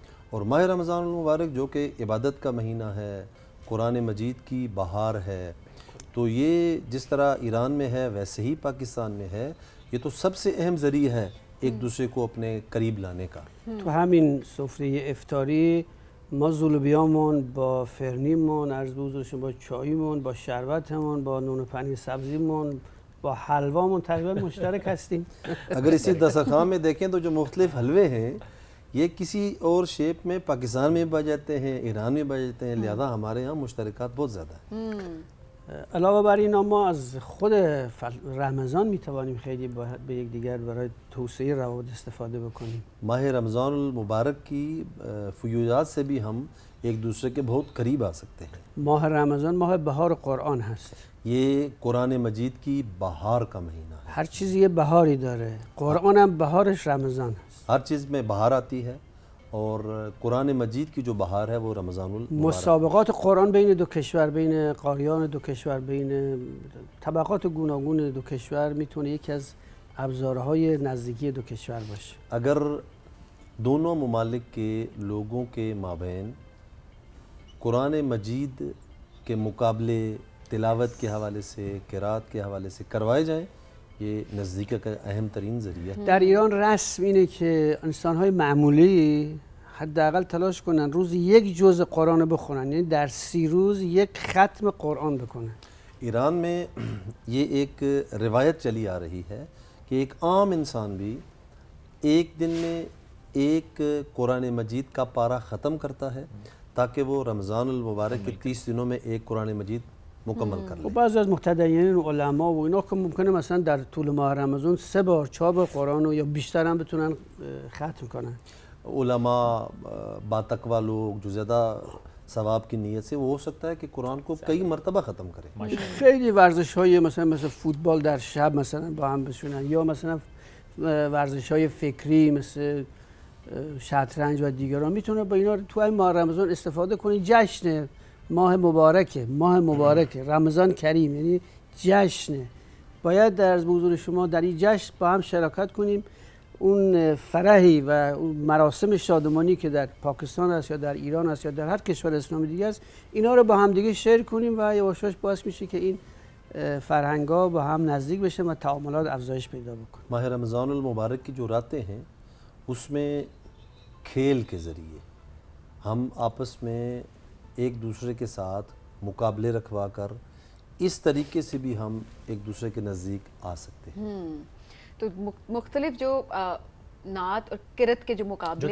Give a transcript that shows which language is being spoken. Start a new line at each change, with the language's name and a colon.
Urdu: اور ماہ رمضان المبارک جو کہ عبادت کا مہینہ ہے, قرآن مجید کی بہار ہے, تو یہ جس طرح ایران میں ہے ویسے ہی پاکستان میں ہے. یہ تو سب سے اہم ذریعہ ہے ایک دوسرے کو اپنے قریب لانے کا.
Persian: تو همین سفره افطاری ما زولوبیامون با فرنیمون، عرض به حضور شما با چاییمون، با شربتمون، با نون و پنیر سبزیمون، با حلوامون تقریبا مشترک هستیم.
Urdu: اگر اسی دسترخوان میں دیکھیں تو جو مختلف حلوے ہیں یہ کسی اور شیپ میں پاکستان میں پائے جاتے ہیں, ایران میں پائے جاتے ہیں, لہذا ہمارے یہاں مشترکات بہت زیادہ ہیں.
Persian: علاوه بر این ما از خود رمضان میتوانیم خیلی به یکدیگر برای توسعه روابط استفاده بکنیم.
Urdu: ماہ رمضان المبارک کی فیوضات سے بھی ہم ایک دوسرے کے بہت قریب آ سکتے ہیں.
Persian: ماه رمضان ماه بهار قرآن هست.
Urdu: یہ قرآن مجید کی بہار کا مہینہ ہے.
Persian: هر چیزی یه بهاری داره. قرآن هم بهارش رمضان هست.
Urdu: ہر چیز میں بہار آتی ہے اور قرآن مجید کی جو بہار ہے وہ رمضان المبارک.
Persian: مسابقات قرآن بین دو کشور، بین قاریان دو کشور، بین طبقات گوناگون دو کشور میتونه یکی از ابزارهای نزدیکی دو کشور باشه.
Urdu: اگر دونوں ممالک کے لوگوں کے مابین قرآن مجید کے مقابلے تلاوت کے حوالے سے، قرات کے حوالے سے کروائے جائیں یہ نزدیکی کا اہم ترین ذریعہ ہے.
Persian: در ایران رسم اینه که انسان‌های معمولی حداقل تلاش کنن روزی یک جزء قرآن رو بخونن، یعنی در 30 روز یک ختم قرآن بکنن.
Urdu: ایران میں یہ ایک روایت چلی آ رہی ہے کہ ایک عام انسان بھی ایک دن میں ایک قرآن مجید کا پارہ ختم کرتا ہے تاکہ وہ رمضان المبارک کے 30 دنوں میں ایک قرآن مجید مکمل کر لیں.
Persian: و بعضی از مقتدیین و علما و اینا که ممکنه مثلا در طول ماه رمضان 3 بار 4 بار قرآن رو یا بیشتر هم بتونن ختم کنن.
Urdu: علماء با تقوی لوگ جو زیادہ ثواب کی نیت سے وہ ہو سکتا ہے کہ قرآن کو کئی مرتبہ ختم کریں.
Persian: خیلی ورزش‌های مثلا فوتبال در شب مثلا با هم بشونن، یا مثلا ورزش‌های فکری مثل شطرنج و دیگران میتونه با اینا تو این ماه رمضان استفاده کنید. جشن ماه مبارکه رمضان کریم، یعنی جشنه. باید در حضور شما در این جشن با هم شراکت کنیم. اون فرحی و اون مراسم شادمانی که در پاکستان است یا در ایران است یا در هر کشور اسلامی دیگه است، اینا رو با هم دیگه شیر کنیم و یواش یواش باعث میشه که این فرهنگ‌ها با هم نزدیک بشن و تعاملات افزایش پیدا بکنه.
Urdu: ماہ رمضان المبارک کی جو راتیں ہیں اس میں کھیل کے ذریعے ہم آپس میں ایک دوسرے کے ساتھ مقابلے رکھوا کر اس طریقے سے بھی ہم ایک دوسرے کے نزدیک آ سکتے ہیں. تو مختلف جو نعت اور کرت کے جو مقابلے